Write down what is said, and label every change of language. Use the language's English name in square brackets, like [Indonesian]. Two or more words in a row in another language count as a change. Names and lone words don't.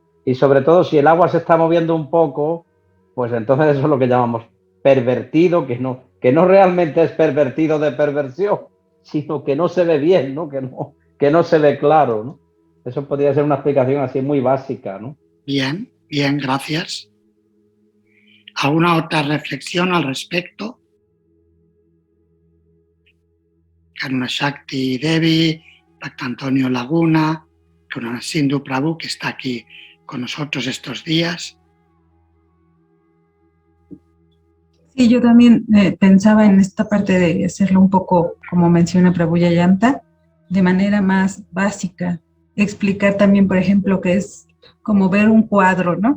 [Spanish] Y sobre todo si el agua se está moviendo un poco, pues entonces eso es lo que llamamos pervertido, que no realmente es pervertido de perversión, sino que no se ve bien, ¿no? Que no se ve claro, ¿no? Eso podría ser una explicación así muy básica, ¿no? bien, bien, gracias. ¿Alguna otra reflexión al respecto? Karuna Shakti Devi, Bhakta Antonio Laguna, Karuna Sindhu Prabhu, que está aquí con nosotros estos días. Sí, yo también pensaba en esta parte de hacerlo un poco, como menciona Prabhu Yayanta, de manera más básica. Explicar también, por ejemplo, que es como ver un cuadro, ¿no?